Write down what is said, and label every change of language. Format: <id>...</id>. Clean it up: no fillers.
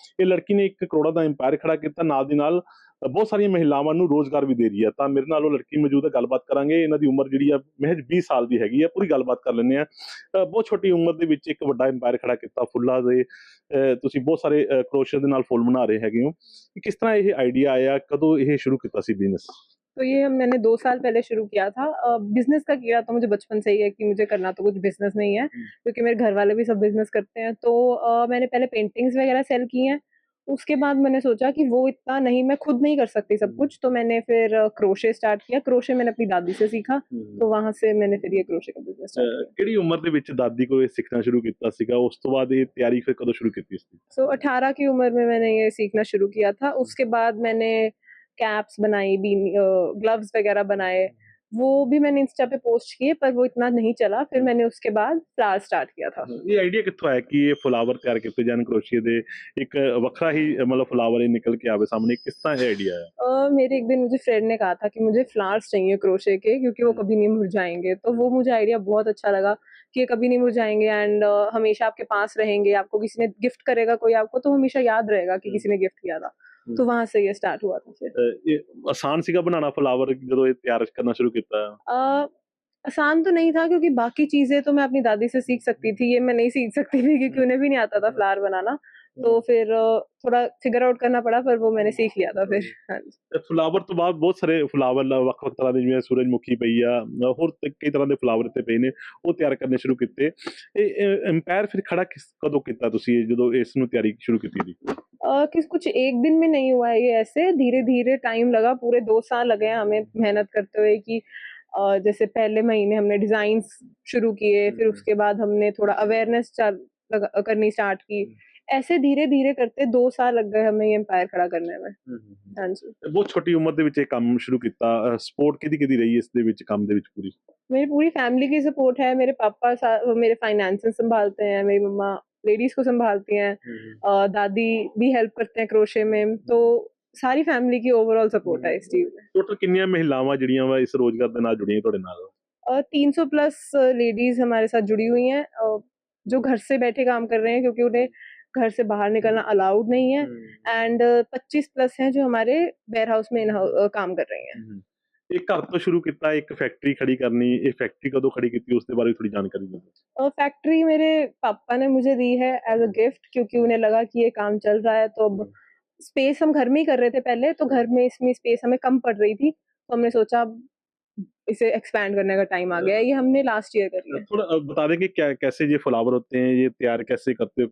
<pa>ਇਹ ਲੜਕੀ ਨੇ 1 ਕਰੋੜਾਂ ਦਾ ਐਮਪਾਇਰ ਖੜਾ ਕੀਤਾ, ਨਾਲ ਦੀ ਨਾਲ ਬਹੁਤ ਸਾਰੀਆਂ ਮਹਿਲਾਵਾਂ ਨੂੰ ਰੋਜ਼ਗਾਰ ਵੀ ਦੇ ਰਹੀ ਹੈ। ਤਾਂ ਮੇਰੇ ਨਾਲ ਉਹ ਲੜਕੀ ਮੌਜੂਦ ਹੈ, ਗੱਲਬਾਤ ਕਰਾਂਗੇ। ਇਹਨਾਂ ਦੀ ਉਮਰ ਜਿਹੜੀ ਆ ਮਹਿਜ਼ 20 ਸਾਲ ਦੀ ਹੈਗੀ ਆ। ਪੂਰੀ ਗੱਲਬਾਤ ਕਰ ਲੈਂਦੇ ਆ। ਬਹੁਤ ਛੋਟੀ ਉਮਰ ਦੇ ਵਿੱਚ ਇੱਕ ਵੱਡਾ ਐਮਪਾਇਰ ਖੜਾ ਕੀਤਾ ਫੁੱਲਾਂ ਦੇ। ਤੁਸੀਂ ਬਹੁਤ ਸਾਰੇ ਕਰੋਸ਼ੀਅਰ ਦੇ ਨਾਲ ਫੁੱਲ ਬਣਾ ਰਹੇ ਹੈਗੇ ਹੋ। ਕਿ ਕਿਸ ਤਰ੍ਹਾਂ ਇਹ ਆਈਡੀਆ ਆਇਆ? कदों ये शुरू किया सी बिजनेस?</pa> <hi>तो ये मैंने 2 साल पहले शुरू किया था। बिज़नेस का किया तो मुझे बचपन से ही है कि मुझे करना तो कुछ बिज़नेस नहीं है, क्योंकि मेरे घर वाले भी सब बिज़नेस करते हैं। तो मैंने पहले पेंटिंग्स वगैरह सेल की हैं। उसके बाद मैंने सोचा कि वो इतना नहीं, मैं खुद नहीं कर सकती सब कुछ, तो मैंने फिर क्रोशे स्टार्ट किया। क्रोशे मैंने अपनी दादी से सीखा, तो वहाँ से मैंने फिर ये क्रोशे का बिज़नेस स्टार्ट किया।</hi> <pa>ਕਿਹੜੀ ਉਮਰ ਦੇ ਵਿੱਚ ਦਾਦੀ ਕੋਲ ਇਹ ਸਿੱਖਣਾ ਸ਼ੁਰੂ ਕੀਤਾ ਸੀਗਾ? ਉਸ ਤੋਂ ਬਾਅਦ ਇਹ ਤਿਆਰੀ ਫਿਰ ਕਦੋਂ ਸ਼ੁਰੂ ਕੀਤੀ ਸੀ?</pa> <hi>तो 18 की उम्र में मैंने ये सीखना शुरू किया था। उसके बाद मैंने कैप्स बनाई, ग्लव्स वगैरह बनाए। वो भी मैंने इंस्टा पे पोस्ट किए, पर वो इतना नहीं चला। फिर मैंने उसके बाद फ्लावर स्टार्ट किया था।</hi> <pa>ਇਹ ਆਈਡੀਆ ਕਿੱਥੋਂ ਆਇਆ ਕਿ ਇਹ ਫਲਾਵਰ ਤਿਆਰ ਕੀਤੇ ਜਾਣ ਕਰੋਸ਼ੀਏ ਦੇ? ਇੱਕ ਵੱਖਰਾ ਹੀ ਮਤਲਬ ਫਲਾਵਰ ਹੀ ਨਿਕਲ ਕੇ ਆਵੇ ਸਾਹਮਣੇ,</pa> <hi>किस तरह</hi> <pa>ਇਹ ਆਈडिया आया?</pa> <hi>मेरे एक दिन मुझे फ्रेंड ने कहा था कि मुझे फ्लावर्स चाहिए क्रोशे के, क्योंकि वो कभी नहीं मुरझाएँगे। तो वो मुझे आइडिया बहुत अच्छा लगा कि ये कभी नहीं मुरझाएँगे एंड हमेशा आपके पास रहेंगे। आपको किसी ने गिफ्ट करेगा कोई आपको, तो हमेशा याद रहेगा कि किसी ने गिफ्ट किया था। तो वहाँ से ये स्टार्ट हुआ था फिर।</hi> <pa>ਇਹ ਆਸਾਨ ਸੀਗਾ ਬਣਾਉਣਾ ਫਲਾਵਰ ਜਦੋਂ ਇਹ ਤਿਆਰ ਕਰਨਾ ਸ਼ੁਰੂ ਕੀਤਾ?</pa> <hi>आसान तो नहीं था, क्योंकि बाकी चीज़ें तो मैं अपनी दादी से सीख सकती थी, ये मैं नहीं सीख सकती थी क्योंकि उन्हें भी नहीं आता था फ्लावर बनाना। तो फिर थोड़ा फिगर आउट करना पड़ा, पर वो मैंने सीख लिया था फिर। हाँ जी।</hi> <pa>ਫਲਾਵਰ ਤੋਂ ਬਾਅਦ ਬਹੁਤ ਸਾਰੇ ਫਲਾਵਰ ਵੱਖ-ਵੱਖ ਤਰ੍ਹਾਂ ਦੇ, ਜਿਵੇਂ ਸੂਰਜਮੁਖੀ ਪਈ ਆ, ਹੋਰ ਕਈ ਤਰ੍ਹਾਂ ਦੇ ਫਲਾਵਰ ਇੱਥੇ ਪਏ ਨੇ, ਉਹ ਤਿਆਰ ਕਰਨੇ ਸ਼ੁਰੂ ਕੀਤੇ। ਇਹ ਐਮਪਾਇਰ ਫਿਰ ਖੜਾ ਕਦੋਂ ਕੀਤਾ ਤੁਸੀਂ ਜਦੋਂ ਇਸ ਨੂੰ ਤਿਆਰੀ ਸ਼ੁਰੂ ਕੀਤੀ ਸੀ?</pa> <hi>कुछ एक दिन में नहीं हुआ है ये, ऐसे धीरे-धीरे टाइम लगा। पूरे 2 साल लगे हैं हमें मेहनत करते हुए कि जैसे पहले महीने हमने डिज़ाइंस शुरू किए, फिर उसके बाद हमने थोड़ा अवेयरनेस करनी स्टार्ट की। ऐसे धीरे-धीरे करते 2 साल लग गए हमें ये एम्पायर खड़ा करने में। हाँ जी।</hi> <pa>ਬਹੁਤ ਛੋਟੀ ਉਮਰ ਦੇ ਵਿੱਚ ਇਹ ਕੰਮ ਸ਼ੁਰੂ ਕੀਤਾ। ਸਪੋਰਟ ਕਿਹਦੀ ਰਹੀ ਇਸ ਦੇ ਵਿੱਚ, ਕੰਮ ਦੇ ਵਿੱਚ ਪੂਰੀ?</pa> <hi>मेरी पूरी फैमिली की सपोर्ट है। मेरे पापा मेरे फाइनेंसेस संभालते हैं, मेरी मम्मा लेडीज़ को संभालती हैं, दादी भी हेल्प करते हैं क्रोशे में। तो सारी फैमिली की ओवरऑल सपोर्ट है इस चीज़ में।</hi> <pa>ਟੋਟਲ ਕਿੰਨੀਆਂ ਮਹਿਲਾਵਾਂ ਜਿਹੜੀਆਂ ਵਾ ਇਸ ਰੋਜ਼ਗਾਰ ਦੇ ਨਾਲ ਜੁੜੀਆਂ ਤੁਹਾਡੇ ਨਾਲ?</pa> <hi>300 प्लस लेडीज़ हमारे साथ जुड़ी हुई हैं, जो घर से बैठे काम कर रहे हैं, क्योंकि उन्हें घर से बाहर निकलना अलाउड नहीं है। एंड 25 प्लस हैं जो हमारे वेयर हाउस में काम कर रही हैं।</hi> <pa>ਇਹ ਘਰ ਤੋਂ ਸ਼ੁਰੂ ਕੀਤਾ, ਇੱਕ ਫੈਕਟਰੀ ਖੜੀ ਕਰਨੀ, ਇਹ ਫੈਕਟਰੀ ਕਦੋਂ ਖੜੀ ਕੀਤੀ ਉਸ ਦੇ</pa> <hi>बारे थोड़ी जानकारी दो? फैक्ट्री मेरे पापा ने मुझे दी है एज़ अ गिफ्ट, क्योंकि उन्हें लगा कि ये काम चल रहा है, तो अब स्पेस हम घर में ही कर रहे थे पहले, तो घर में इसमें स्पेस हमें कम पड़ रही थी, तो हमने सोचा अब इसे एक्सपैंड करने का टाइम आ गया है। ये हमने लास्ट ईयर करी है। थोड़ा बता दें कि क्या कैसे ये फ्लावर होते हैं, ये तैयार कैसे करते हो?</hi>